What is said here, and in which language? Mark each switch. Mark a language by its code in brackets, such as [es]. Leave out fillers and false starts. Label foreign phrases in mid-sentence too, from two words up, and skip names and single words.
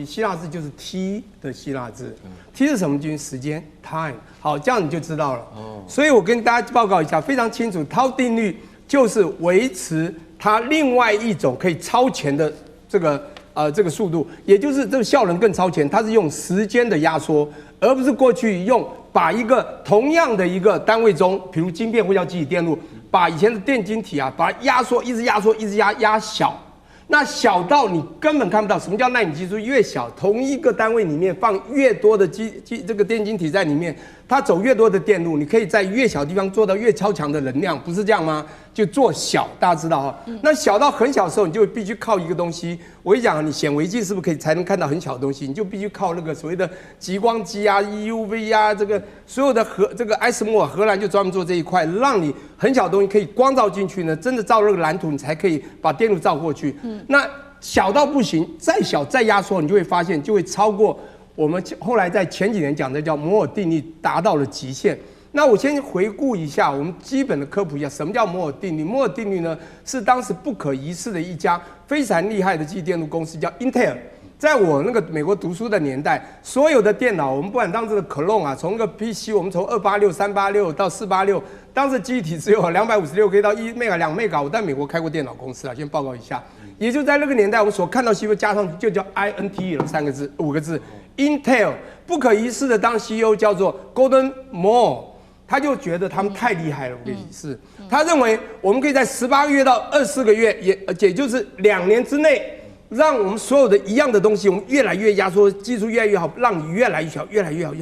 [zh] 希臘字就是 T 的希臘字，T 是什麼？就是時間 time。好，這樣你就知道了。所以我跟大家報告一下，非常清楚，涛定律就是維持它另外一種可以超前的这個速度，也就是這個效能更超前，它是用時間的壓縮，而不是過去用把一個同樣的一個單位中，比如晶片或叫記憶電路，把以前的電晶體啊，把它壓縮，一直壓縮，一直壓小。那小到你根本看不到。什麼叫奈米技術？越小，同一個單位裡面放越多的這個電晶體在裡面，它走越多的電路，你可以在越小的地方做到越超強的能量，不是這樣嗎？就做小，大家知道哈。那小到很小的時候，你就必須靠一個東西。我一講，你顯微鏡是不是可以才能看到很小的東西？你就必須靠那個所謂的極光機啊、EUV 啊，這個所有的這個艾斯摩爾荷蘭就專門做這一塊，讓你很小的東西可以光照進去呢，真的照那個藍圖，你才可以把電路照過去。那小到不行，再小再壓縮，你就會發現就會超過我們後來在前幾年講的叫摩爾定律達到了極限。那我先回顧一下，我們基本的科普一下，什麼叫摩爾定律？摩爾定律呢，是當時不可一世的一家非常厲害的記憶電路公司，叫 Intel。在我那個美國讀書的年代，所有的電腦，我們不管當時的 Clone 啊，從那個 PC， 我們從286、386到486，當時記憶體只有256K 到1 MB、2 MB。我在美國開過電腦公司啊，先報告一下。也就在那個年代，我們所看到CPU加上去就叫 INT 了5個字 Intel。不可一世的当 CEO 叫做 Gordon Moore。他就覺得他們太厲害了，我跟你是，他認為我們可以在18個月到24個月，也就是2年之內，讓我們所有的一樣的東西，我們越來越壓縮，技術越來越好，讓你越來越小，越來越好。